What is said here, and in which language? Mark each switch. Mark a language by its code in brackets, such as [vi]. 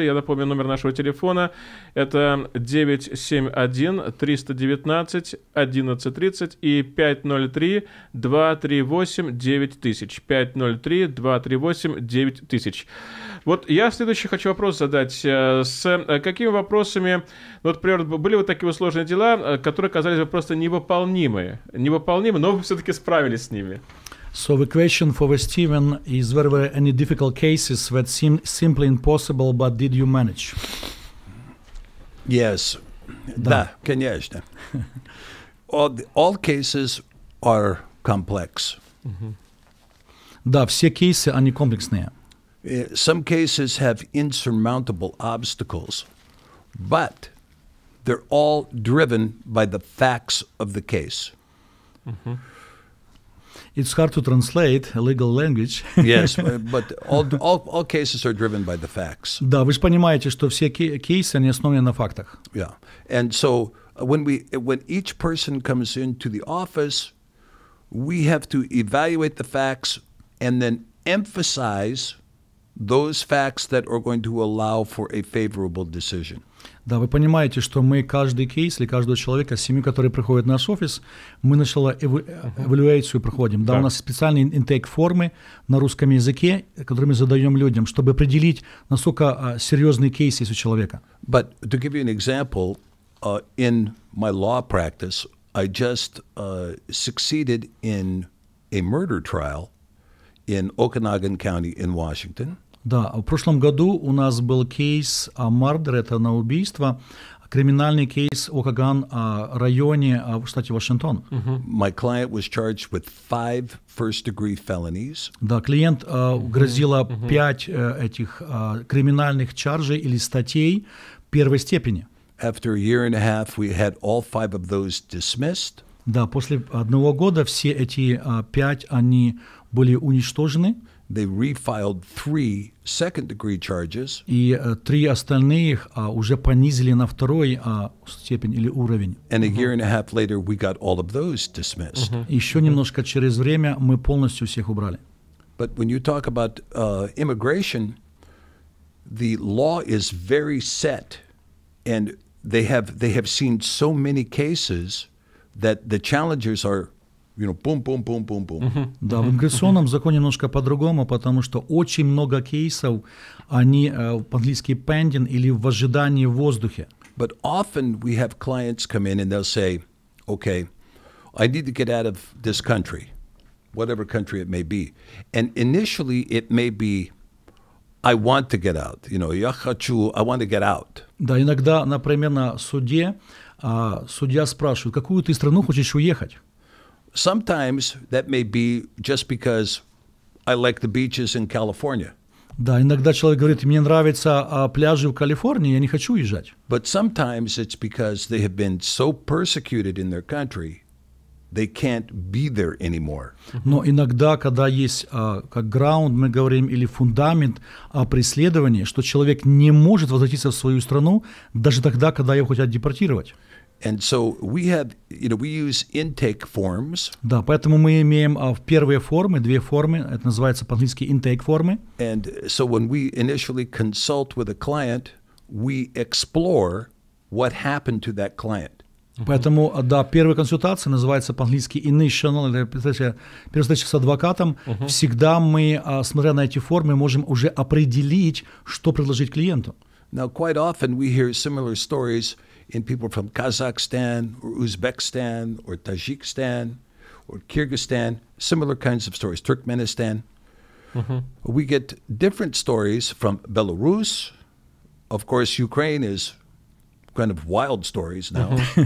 [ru] Я напомню, номер нашего телефона – это 971-319-1130 и 503-238-9000. 503-238-9000. Вот я следующий хочу вопрос задать. С какими вопросами, вот, например, были вот такие сложные дела, которые казались бы просто невыполнимы, но вы все-таки справились с ними? [en] So the question for Steven is, were there any difficult cases that seemed simply impossible, but did you manage? Yes. [ru] Да, конечно. [en] All cases are complex. [ru] Да, все кейсы, они комплексные. [en] Some cases have insurmountable obstacles, but they're all driven by the facts of the case. It's hard to translate a legal language. Yes, but all cases are driven by the facts. [ru] Да, вы же понимаете, что все кейсы, они основаны на фактах. [en] Yeah, and so when each person comes into the office, we have to evaluate the facts and then emphasize those facts that are going to allow for a favorable decision. [ru] Да, вы понимаете, что мы каждый кейс или каждого человека, семью, который приходит в наш офис, мы сначала эвалюацию проходим. Да, у нас специальные интейк-формы на русском языке, которые мы задаем людям, чтобы определить, насколько серьезный кейс есть у человека. [en] But to give you an example, in my law practice, I just succeeded in a murder trial in Okanagan County in Washington. [ru] Да, в прошлом году у нас был кейс мардер, это на убийство, криминальный кейс в Окаган районе в штате Вашингтон. [en] My client was charged with 5 first-degree felonies. [ru] Да, клиент грозило 5 этих криминальных чаржей или статей первой степени. [en] After a year and a half, we had all 5 of those dismissed. [ru] Да, после 1 года все эти 5 они были уничтожены. [en] They refiled 3 second-degree charges. [ru] И 3 остальных уже понизили на 2-й степень или уровень. [en] And a year and a half later, we got all of those dismissed. [ru] Еще немножко через время мы полностью всех убрали. [en] But when you talk about immigration, the law is very set, and they have seen so many cases that the challengers are, you know, boom, boom, boom, boom, boom. [ru] Да, в иммиграционном законе немножко по-другому, потому что очень много кейсов, они по-английски pending или в ожидании в воздухе. [en] But often we have clients come in and they'll say, okay, I need to get out of this country, whatever country it may be. And initially it may be, I want to get out. You know, [ru] я хочу, [en] I want to get out. [ru] Да, иногда, например, на суде судья спрашивает, какую ты страну хочешь уехать? [en] Sometimes that may be just because I like the beaches in California. [ru] Да, иногда человек говорит, мне нравятся пляжи в Калифорнии, я не хочу уезжать. [en] But sometimes it's because they have been so persecuted in their country, they can't be there anymore. [ru] Но иногда, когда есть как ground, мы говорим, или фундамент преследования, что человек не может возвратиться в свою страну даже тогда, когда его хотят депортировать. [en] And so we have, you know, we use intake forms. [ru] Да, поэтому мы имеем первые формы, 2 формы, это называется по-английски intake формы. [en] And so when we initially consult with a client, we explore what happened to that client. [ru] Поэтому, да, первая консультация называется по-английски initial, первая встреча с адвокатом. Всегда мы, смотря на эти формы, можем уже определить, что предложить клиенту. [en] Now, quite often we hear similar stories in people from Kazakhstan or Uzbekistan or Tajikistan or Kyrgyzstan, similar kinds of stories, Turkmenistan. We get different stories from Belarus. Of course, Ukraine is kind of wild stories now.